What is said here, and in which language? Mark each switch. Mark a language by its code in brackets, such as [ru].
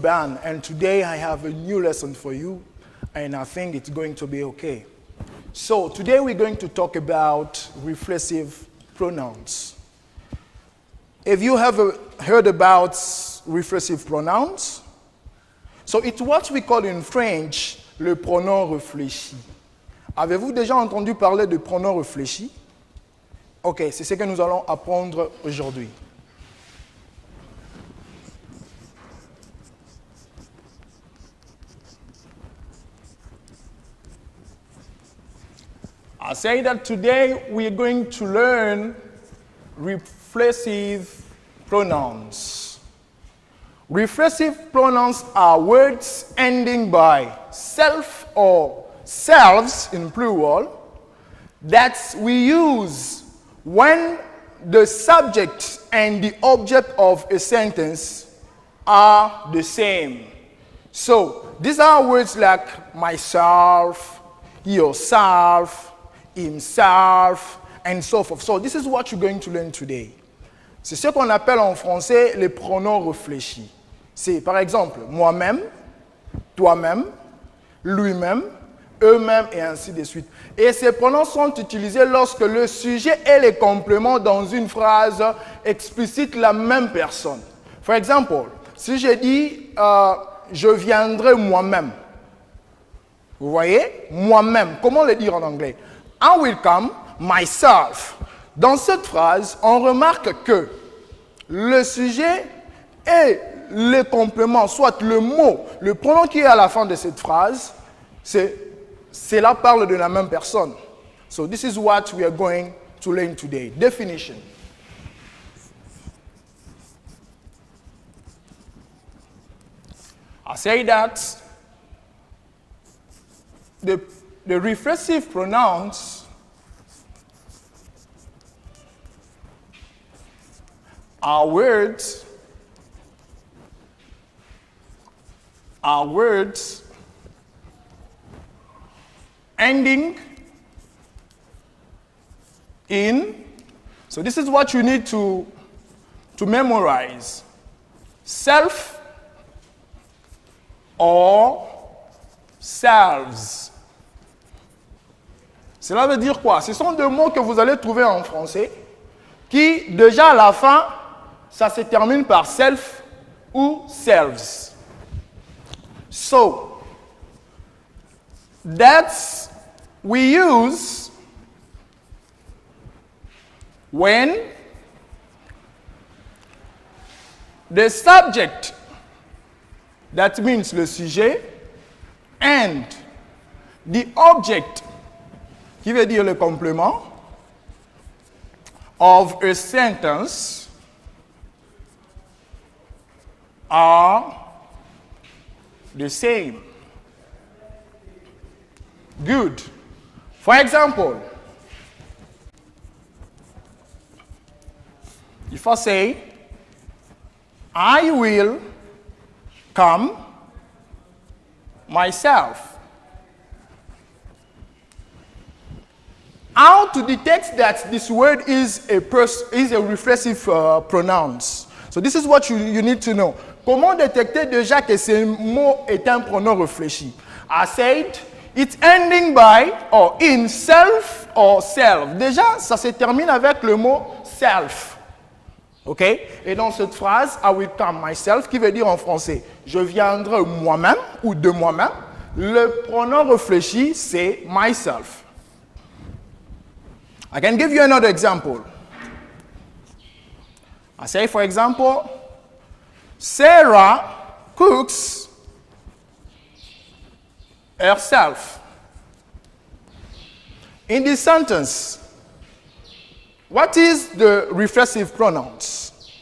[en] Ban and today I have a new lesson for you and I think it's going to be okay. So today we're going to talk about reflexive pronouns. Have you ever heard about reflexive pronouns? So it's what we call in French [fr] le pronom réfléchi. Avez-vous déjà entendu parler de pronom réfléchi? Ok, c'est ce que nous allons apprendre aujourd'hui. [en] I say that today we are going to learn reflexive pronouns. Reflexive pronouns are words ending by self or selves in plural that we use when the subject and the object of a sentence are the same. So these are words like myself, yourself, himself, and so forth. So this is what you're going to learn today. [fr] C'est ce qu'on appelle en français les pronoms réfléchis. C'est par exemple moi-même, toi-même, lui-même, eux-mêmes et ainsi de suite. Et ces pronoms sont utilisés lorsque le sujet et les compléments dans une phrase explicitent la même personne. Par exemple, si je dis je viendrai moi-même. Vous voyez? Moi-même. Comment le dire en anglais? [en] I will come myself. [fr] Dans cette phrase, on remarque que le sujet et le complément, soit le mot, le pronom qui est à la fin de cette phrase, cela parle de la même personne. [en] So this is what we are going to learn today. Definition. I say that the reflexive pronouns are words ending in, so this is what you need to memorize, self or selves. [fr] Cela veut dire quoi? Ce sont deux mots que vous allez trouver en français qui, déjà à la fin, ça se termine par self ou selves. [en] So, that's we use when the subject, that means le sujet, and the object, [fr] qui veut dire le complément, [en] of a sentence are the same. Good. For example, if I say, I will come myself. How to detect that this word is a reflexive pronouns? So this is what you need to know. [fr] Comment détecter déjà que ce mot est un pronom réfléchi? [en] I said, it's ending by or in self or self. [fr] Déjà, ça se termine avec le mot self. OK? Et dans cette phrase, [en] I will come myself, [fr] qui veut dire en français, je viendrai moi-même ou de moi-même, le pronom réfléchi, c'est myself. [en] I can give you another example. I say, for example, Sarah cooks herself. In this sentence, what is the reflexive pronouns?